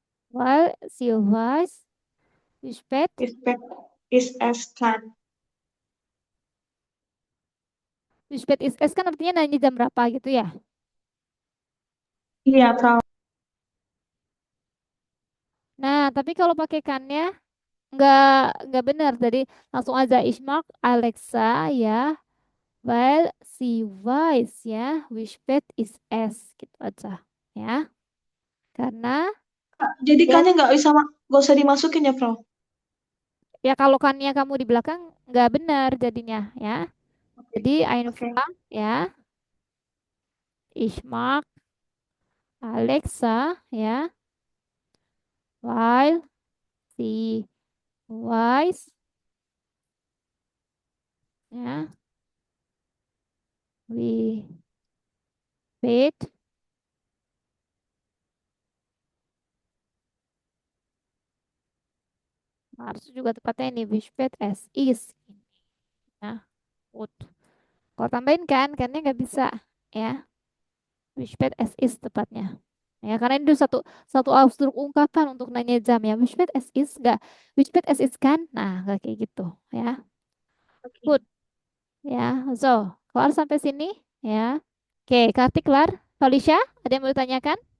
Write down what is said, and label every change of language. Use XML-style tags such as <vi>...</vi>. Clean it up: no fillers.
<de>Weil sie weiß, wie spät Wie spät es kann. Wie spät ist es</de> <id>kan artinya nanya jam berapa gitu ya. Iya, Frau. Nah, tapi kalau pakai kannya nggak benar. Jadi langsung aja</id> <de>ich mag Alexa ya, weil sie weiß ya, wie spät ist es</de> <id>gitu aja ya. Karena Jadi dia kannya nggak usah dimasukin ya, Frau? ya kalau kannya kamu di belakang nggak benar jadinya ya. Oke. Jadi Oke.</id> <de>einfach ya, ich mag Alexa ya, weil sie weiß ya, wie spät</de> <id>harus juga tepatnya ini</id> <de>wie spät es ist ya. Gut.</de> <id>Kalau tambahin kan, karena nggak bisa ya.</id> <de>Wie spät es ist</de> <id>tepatnya. Ya, karena itu satu satu Ausdruck ungkapan untuk nanya jam ya.</id> <de>Wie spät es ist nggak? Wie spät es ist kan?</de> <id>Nah, nggak kayak gitu ya. Oke. Good. Ya, so kelar sampai sini ya. Oke, Kartik kelar. Felicia, ada yang mau ditanyakan?</id>